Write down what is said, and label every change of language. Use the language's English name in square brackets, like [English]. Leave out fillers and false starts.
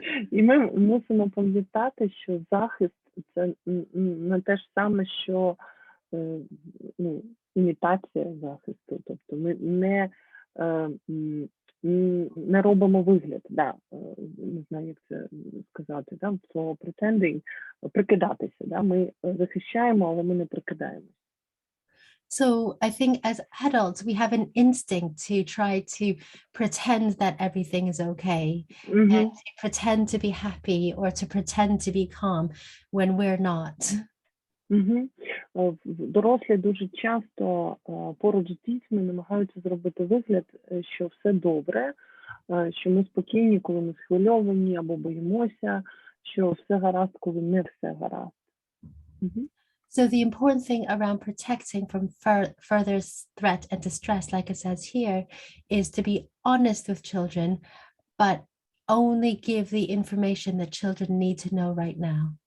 [Ukrainian] І ми мусимо пам'ятати, що захист – це не те ж саме, що імітація захисту. Тобто ми не робимо вигляд, не знаю, як це сказати, слово pretending, прикидатися, ми захищаємо, але ми не прикидаємося. [English] So I think as adults, we have an instinct to try to pretend that everything is okay, and to pretend to be happy or to pretend to be calm when we're not. [Ukrainian] Дорослі дуже часто поруч з дітьми намагаються зробити вигляд, що все добре, що ми спокійні, коли ми схвильовані або боїмося, що все гаразд, коли не все гаразд. [English] So the important thing around protecting from further threat and distress, like it says here, is to be honest with children, but only give the information that children need to know right now.